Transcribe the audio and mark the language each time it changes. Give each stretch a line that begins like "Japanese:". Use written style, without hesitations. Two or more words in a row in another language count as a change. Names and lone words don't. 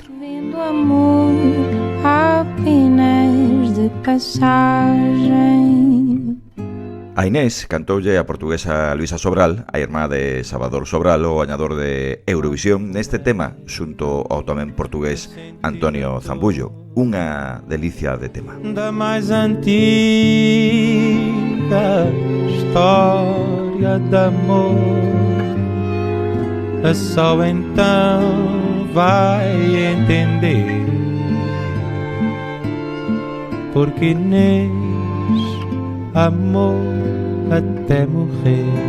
Portuguese: Vendo amor apenas de passagem.
Galician: A Inés cantoulle a portuguesa Luisa Sobral, a irmá de Salvador Sobral, o gañador de Eurovisión, neste tema xunto ao tamén portugués Antonio Zambullo, unha delicia de tema.
Portuguese: Da mais antiga história de amor, só então vai entender porque Inês amou até morrer.